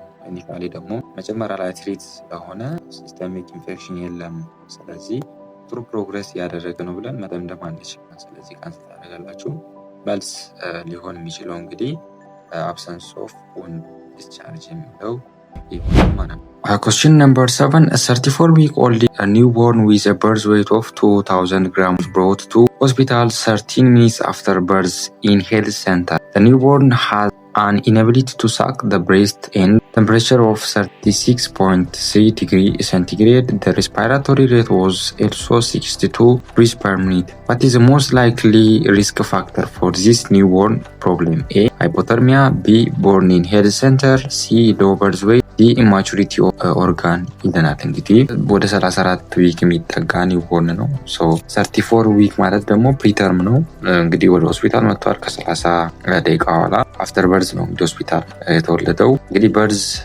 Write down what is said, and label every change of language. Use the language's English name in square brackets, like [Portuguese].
[Amharic] ኢኒሻሊ ደግሞ መጀመሪያ ላይ ትሪት ስለሆነ ሲስተሚክ ኢንፌክሽን የለም። ስለዚህ ጥሩ ፕሮግሬስ እያደረገ ነው ብለን መደምደም አንችልም። ስለዚህ ካንሰል ታደርጋላችሁ። መልስ ሊሆን የሚችለው እንግዲህ አብሰንስ ኦፍ wound discharge የሚለው ይሆናል ማለት ነው። [English] Question number 7. A 34-week-old newborn with a birth weight of 2000 grams brought to hospital 13 minutes after birth in health center. The newborn has an inability to suck the breast and temperature of 36.3 degree centigrade. The respiratory rate was also 62 breaths per minute. What is the most likely risk factor for this newborn problem? A. Hypothermia. B. Born in health center. C. Low birth weight. D. [Amharic] Immaturity organ ይለናል። እንግዲህ ወደ 34 ዊክ የሚጠጋ ኒውቦርን ነው። 34 ዊክ ማለት ደግሞ ፕሪተርም ነው። እንግዲህ ወደ ሆስፒታል መጥቷል። ከ30 ደቂቃ በኋላ አፍተር በርዝ ነው እንግዲህ ሆስፒታል የተወለደው። እንግዲህ በርዝ